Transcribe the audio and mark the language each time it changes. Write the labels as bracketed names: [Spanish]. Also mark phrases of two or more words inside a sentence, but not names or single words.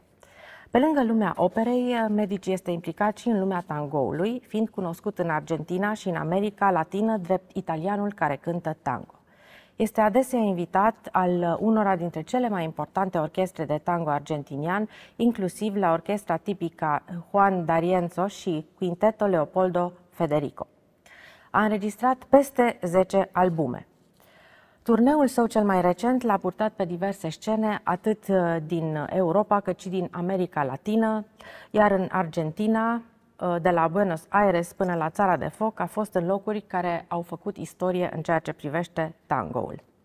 [Romanian] Pe lângă lumea operei, Medici este implicat și în lumea tangoului, fiind cunoscut în Argentina și în America Latină drept italianul care cântă tango. Este adesea invitat al unora dintre cele mai importante orchestre de tango argentinian, inclusiv la Orquesta Tipica Juan D'Arienzo și Quinteto Leopoldo Federico. A înregistrat peste 10 albume. Turneul său cel mai recent l-a purtat pe diverse scene, atât din Europa cât și din America Latină, iar în Argentina, de la Buenos Aires până la Țara de Foc, a fost în locuri care au făcut istorie în ceea ce privește tangoul.